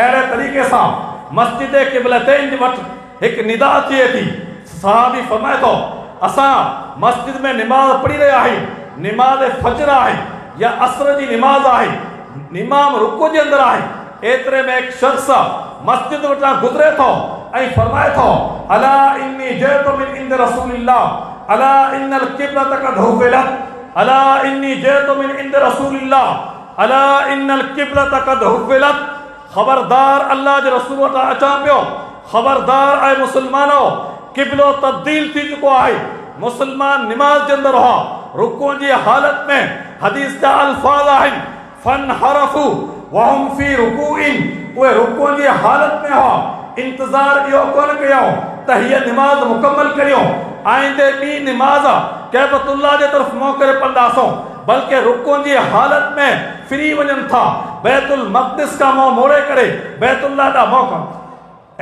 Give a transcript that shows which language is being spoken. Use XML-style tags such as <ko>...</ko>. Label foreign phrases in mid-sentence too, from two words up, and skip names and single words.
<sd>अहिड़े तरीक़े सां मस्जिद क़िबलतैन जे वटि हिकु निदा थिए थी। सहाबी फरमाए थो असां मस्जिद में निमाज़ पढ़ी रहिया आहियूं, निमाज़ फज्र आहे या असर जी निमाज़ आहे, इमाम रुकू जे अंदरि आहे। एतिरे में हिकु शख़्स मस्जिद वटां गुज़रे थो ऐं फरमाए थो</sd> <ar>ألا إني جئت من عند رسول الله ألا إن القبلة قد حولت ألا إني جئت من عند رسول الله ألا إن القبلة قد حولت.</ar> <sd>ख़बरदार अल्लाह जे रसूल वटां अचां पियो, ख़बरदार आहे मुसलमानो, क़िबलो तब्दील थी चुको आहे। मुसलमान निमाज़ जे अंदरि हुआ, रुकू जी हालत में हदीस जा अल्फाज़ आहिनि</sd> <ar>فانحرفوا وهم في ركوع.</ar> <sd>उहे रुकू जी हालत में हुआ, इंतज़ार इहो कोन कयो त हीअ निमाज़ मुकमल करियो, आईंदे ॿी निमाज़ कैबतुल्लाह जे तरफ़ मुंहुं करे पढ़ंदासूं, बल्कि रुकू जी हालत में फिरी वञनि था, बैतुल मक़दिस खां मुंहुं मोड़े करे बैतुल्लाह ॾांहुं मुंहुं कनि।</sd>